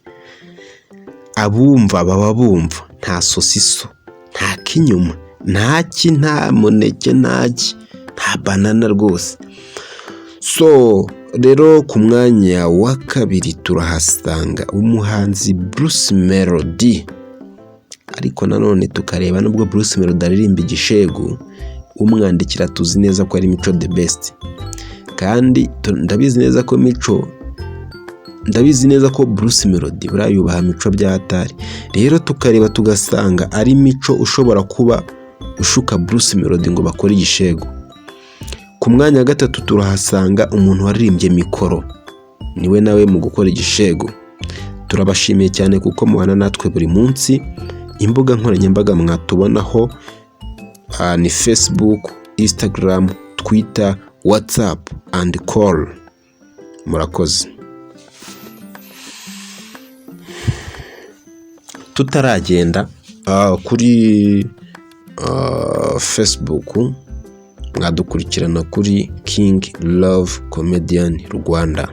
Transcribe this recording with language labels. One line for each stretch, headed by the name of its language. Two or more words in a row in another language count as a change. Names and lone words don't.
Kinyarwanda: Abumva baba bumva nta sosiso, nta kinyuma, nta muneke, nta banana rwose. So rero ku mwanya wa kabiri turahasanga umuhanzi Bruce Melody. Ariko nanone tukareba nubwo Bruce Melody aririmba igishego, umwandikira tuzi neza ko ari Mico the best. Kandi ndabizi neza ko Bruce Melody buriya yubaha Mico byatari. Rero tukareba tugasanga ari Mico ushobora kuba ushuka Bruce Melody ngo bakore igishego. Ku mwanya wa gatatu turahasanga umuntu waririmbye mikoro, niwe nawe mu gukora igishego. Turabashimiye cyane kuko mubana natwe buri munsi. Imbuga nkoranyambaga mwatubonaho ni Facebook, Instagram, Twitter, WhatsApp
English: and call.
Kinyarwanda: Murakoze. Tutaragenda kuri Facebook mwadukurikirana kuri King Love Comedian Rwanda.